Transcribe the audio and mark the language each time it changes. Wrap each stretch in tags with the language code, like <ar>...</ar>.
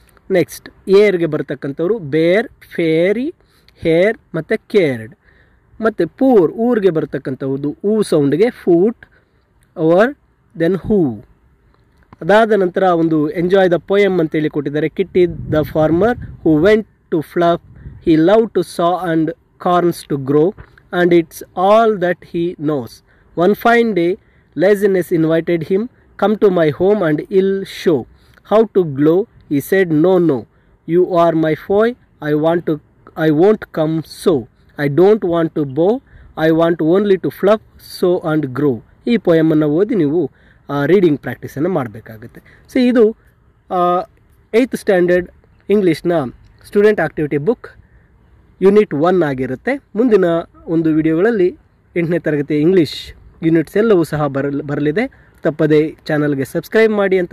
<kn>Next ಏರ್ಗೆ ಬರ್ತಕ್ಕಂಥವ್ರು ಬೇರ್, fairy, hair ಮತ್ತು cared. ಮತ್ತು ಊರ್ಗೆ ಬರ್ತಕ್ಕಂಥದ್ದು ಊ ಸೌಂಡ್ಗೆ ಫೂಟ್, ಅವರ್, ದೆನ್ ಹೂ. ಅದಾದ ನಂತರ ಒಂದು ಎಂಜಾಯ್ ದ ಪೋಯಮ್ ಅಂತೇಳಿ ಕೊಟ್ಟಿದ್ದಾರೆ.</kn> <en>Kitty the farmer who went to plough, he loved to saw and corns to grow, and it's all that he knows. One fine day, laziness invited him, come to my home and I'll show how to glow. He said, no, you are my foe, I won't come so. I don't want to bow, I want only to fluff, sow and grow.</en> <kn>ಈ ಪೋಯಮನ್ನು ಓದಿ ನೀವು reading ಪ್ರಾಕ್ಟೀಸನ್ನು ಮಾಡಬೇಕಾಗುತ್ತೆ. So ಇದು 8th standard ಇಂಗ್ಲೀಷ್ನ student activity book unit 1 ಆಗಿರುತ್ತೆ. ಮುಂದಿನ ಒಂದು ವಿಡಿಯೋಗಳಲ್ಲಿ 8ನೇ ತರಗತಿ English units ಎಲ್ಲವೂ ಸಹ ಬರಲಿದೆ. ತಪ್ಪದೇ ಚಾನಲ್ಗೆ ಸಬ್ಸ್ಕ್ರೈಬ್ ಮಾಡಿ ಅಂತ</kn>